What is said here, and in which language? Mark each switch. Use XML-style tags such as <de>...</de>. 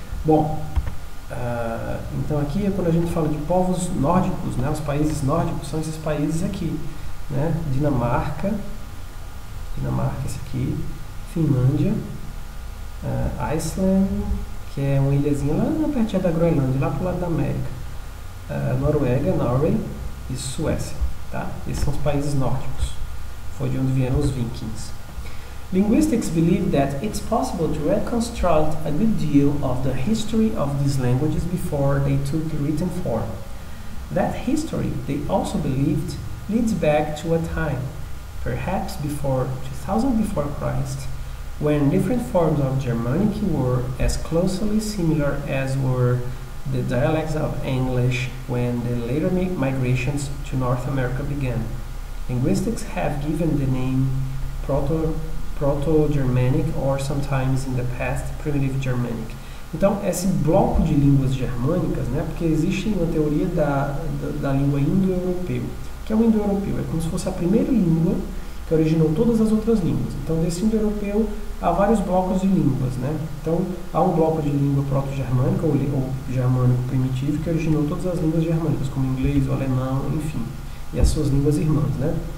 <pt>Bom, então aqui é quando a gente fala de povos nórdicos, né, os países nórdicos são esses países aqui, né, Dinamarca, esse aqui, Finlândia, Iceland, que é uma ilhazinha lá pertinho da Groenlândia, lá pro lado da América, Noruega, Norway e Suécia, tá? Esses são os países nórdicos, foi de onde vieram os vikings.</pt> <en>Linguistics believe that it's possible to reconstruct a good deal of the history of these languages before they took written form. That history, they also believed, leads back to a time, perhaps before 2000 before Christ, when different forms of Germanic were as closely similar as were the dialects of English when the later migrations to North America began. Linguistics have given the name Proto-Germanic or sometimes in the past Primitive Germanic.</en> <pt>Então, esse bloco de línguas germânicas, né, porque existe uma teoria da língua indo-europeu. O que é o indo-europeu? É como se fosse a primeira língua que originou todas as outras línguas. Então, desse indo-europeu há vários blocos de línguas, né? Então, há um bloco de língua proto-germânica ou germânico primitivo que originou todas as línguas germânicas, como o inglês, o alemão, enfim, e as suas línguas irmãs, né?</pt>